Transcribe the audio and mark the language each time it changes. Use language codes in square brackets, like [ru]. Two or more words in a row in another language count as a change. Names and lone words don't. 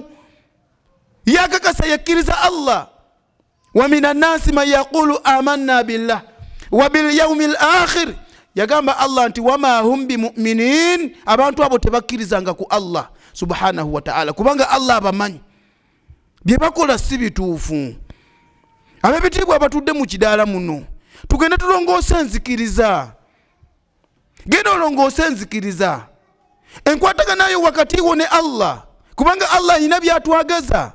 [lg] Yakakasa yakkiriza Allah. [ar] ومن الناس من يقول آمنا بالله وباليوم الآخر. [lg] Yagamba Allah nti [ar] وما هم بمؤمنين, [lg] abantu abo tebakkirizanga ku [ar] الله سبحانه وتعالى [lg] kubanga Allah abamanyi bye bakola si bituufu. Ab'ebitiibwa abatudde mu kidaala muno tugenda tulongoose enzikiriza, genda olongoose enzikiriza, enkwataganayo wakati wo ne Allah kubanga Allah alina byatwagaza.